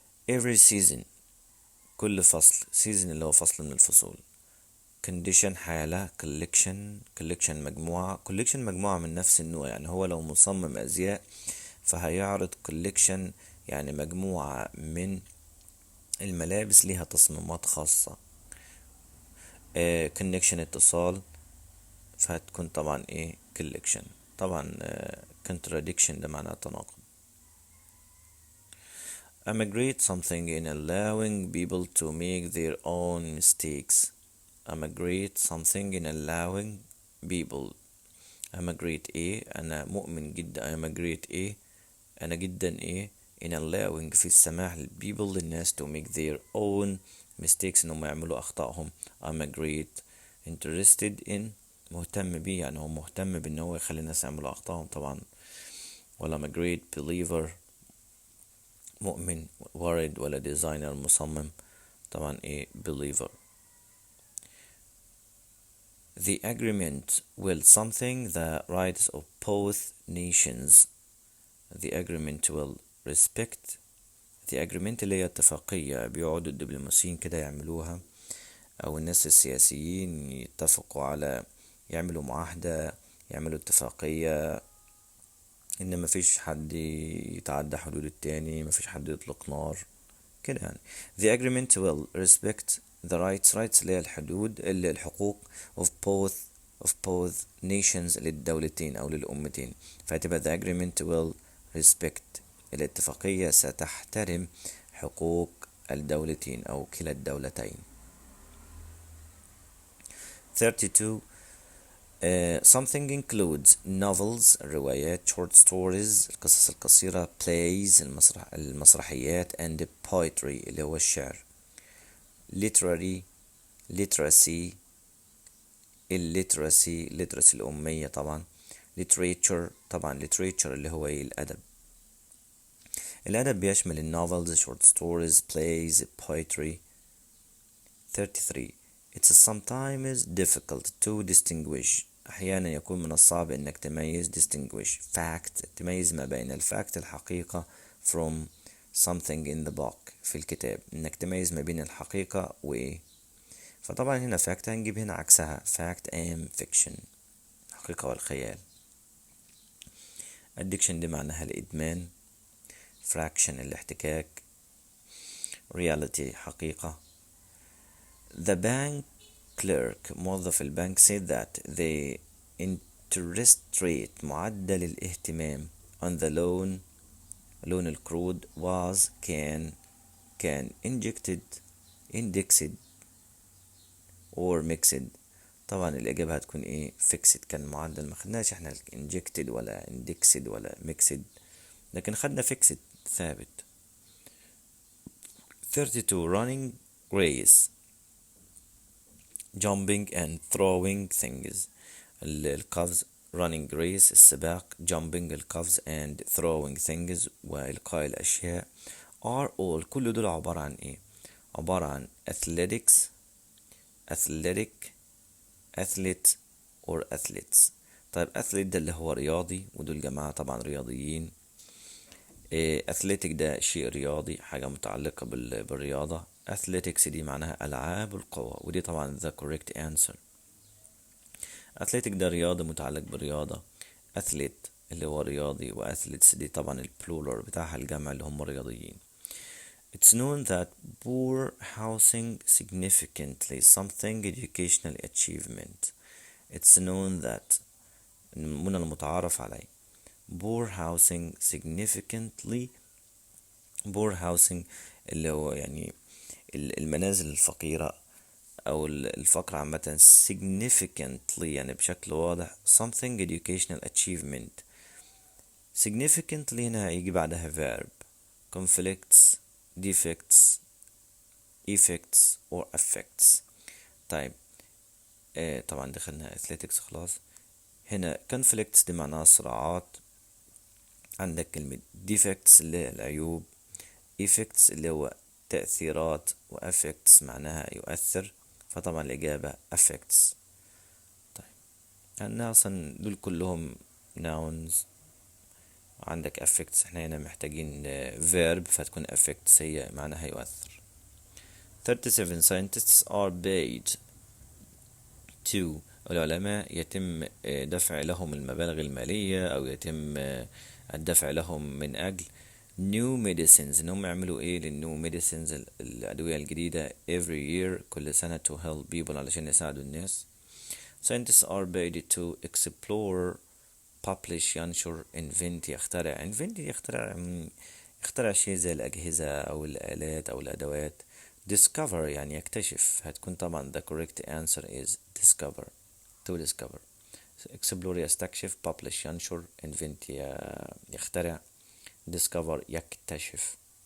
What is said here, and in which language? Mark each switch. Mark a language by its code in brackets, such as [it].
[ar] every season كل فصل season اللي هو فصل من الفصول condition حالة collection مجموعة من نفس النوع يعني هو لو مصمم أزياء فهيعرض collection يعني مجموعة من الملابس لها تصميمات خاصة connection اتصال فهتكون طبعا ايه collection طبعا contradiction ده معناه تناقض. [en] Immigrate something in allowing people to make their own mistakes. Immigrate something in allowing people. [ar] Immigrate ايه انا مؤمن جدا immigrate ايه انا جدا ايه in allowing في السماح people للناس [en] to make their own mistakes [ar] انهم يعملوا اخطائهم. I'm a great interested in مهتم بيه يعني هو مهتم بان هو يخلي الناس يعملوا اخطائهم طبعا ولا [en] I'm a great believer [ar] مؤمن worried ولا designer مصمم طبعا ايه believer. [en] The agreement will something the rights of both nations. The agreement will respect the agreement [ar] اللي هي اتفاقية بيقعدوا الدبلوماسيين كده يعملوها أو الناس السياسيين يتفقوا على يعملوا معاهدة يعملوا اتفاقية إن مفيش حد يتعدى حدود التاني مفيش حد يطلق نار كده يعني. [en] The agreement will respect the rights [ar] اللي هي الحدود اللي الحقوق [en] of both nations [ar] للدولتين أو للأمتين فهتبقى [en] the agreement will respect [ar] الاتفاقية ستحترم حقوق الدولتين أو كلا الدولتين. [en] 32 something includes novels الروايات short stories القصص القصيرة plays المسرحيات and poetry اللي هو الشعر literacy illiteracy الأمية طبعا literature طبعا literature [ar] اللي هو الأدب بيشمل النوفلز [en] short stories plays poetry. [ar] 33 [en] It's sometimes difficult to distinguish [ar] أحيانا يكون من الصعب إنك تميز distinguish fact تميز ما بين الفاكت الحقيقة from something in the book في الكتاب إنك تميز ما بين الحقيقة وإيه فطبعا هنا fact هنجيب هنا عكسها [en] fact and fiction. [ar] الحقيقة والخيال. addiction دي معناها الإدمان، fraction الاحتكاك، reality حقيقة. [en] The bank clerk [ar] موظف البنك [en] said that the interest rate [ar] معدل الاهتمام [en] on the loan القروض was كان indexed or mixed. [ar] طبعا الإجابة هتكون إيه؟ fixed. كان معدل، ما خدناش إحنا injected ولا indexed ولا mixed، لكن خدنا fixed ثابت. [en] 32 running race jumping and throwing things. القفز running race السباق، jumping القفز and throwing things [ar] وإلقاء الأشياء [en] are all [ar] كل دول عبارة عن [en] إيه؟ عبارة عن athletics athletic athlete or athletes. [ar] طيب athlete ده اللي هو رياضي، ودول جماعة طبعا رياضيين. athletic ده شيء رياضي، حاجة متعلقة بالرياضة. athletics دي معناها ألعاب القوى، ودي طبعا [en] the correct answer. [ar] athletic ده رياضي متعلق بالرياضة. athlete اللي هو رياضي، وathletes دي طبعا البلورال بتاعها الجمع اللي هم رياضيين. [en] It's known that poor housing significantly something educational achievement. It's known that من المتعارف عليه poor housing [ar] significantly poor housing اللي هو يعني المنازل الفقيرة أو الفقر عامة. [en] significantly [ar] يعني بشكل واضح [en] something educational achievement. significantly [ar] هنا هيجي بعدها [en] verb conflicts defects effects or affects. [ar] طيب طبعا دخلنا athletics خلاص. هنا conflicts دي معناها صراعات، عندك كلمة defects اللي هي العيوب، effects اللي هو تأثيرات، و affects معناها يؤثر، فطبعا الإجابة affects. طيب أنا أصلا دول كلهم nouns، عندك affects احنا هنا محتاجين verb فتكون affects هي معناها يؤثر. 37 [en] scientists are paid to [ar] العلماء يتم دفع لهم المبالغ المالية أو يتم الدفع لهم من أجل new medicines إنهم يعملوا إيه للنيو medicines الأدوية الجديدة [en] every year [ar] كل سنة [en] to help people [ar] علشان يساعدوا الناس. [en] scientists are paid to explore [ar] publish ينشر invent يخترع invent يخترع شيء زي الأجهزة أو الآلات أو الأدوات. discover يعني يكتشف، هتكون طبعا [en] the correct answer is discover to discover. [ar] explore يستكشف، publish ينشر، invent يخترع، discover يكتشف.